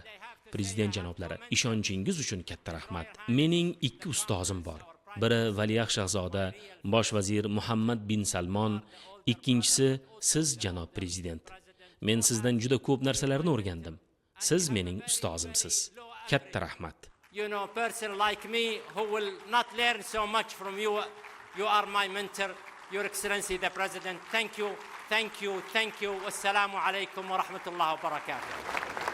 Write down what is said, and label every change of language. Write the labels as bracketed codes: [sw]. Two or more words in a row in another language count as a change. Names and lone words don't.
[uz] Prezident janoblari, ishonchingiz uchun katta rahmat. Mening 2 ustozim bor. Biri Valiahd shahzoda, bosh vazir Muhammad bin Salmon, ikkinchisi siz janob prezident. Men sizdan juda ko'p narsalarni o'rgandim. Siz mening ustozimsiz. Katta rahmat. [en] You know, a person like me who will not learn so much from you. You are my mentor, Your Excellency the President. Thank you, thank you, thank you. [ar] والسلام عليكم ورحمة الله وبركاته.